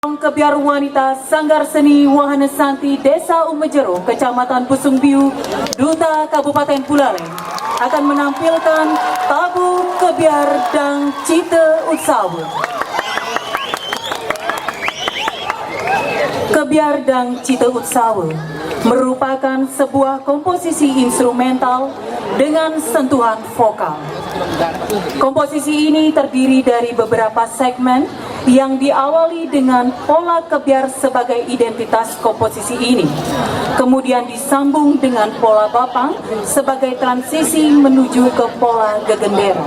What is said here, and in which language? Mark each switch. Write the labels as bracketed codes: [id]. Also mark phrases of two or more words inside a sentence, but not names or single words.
[id] Kebiar Wanita Sanggar Seni Wahana Santi Desa Umejero, Kecamatan Pusungbiu, Duta Kabupaten Buleleng akan menampilkan tabu kebiar dan cita utsawa. Kebiar dan cita utsawa merupakan sebuah komposisi instrumental dengan sentuhan vokal. Komposisi ini terdiri dari beberapa segmen yang diawali dengan pola kebiar sebagai identitas komposisi ini, kemudian disambung dengan pola bapang sebagai transisi menuju ke pola gegenderan.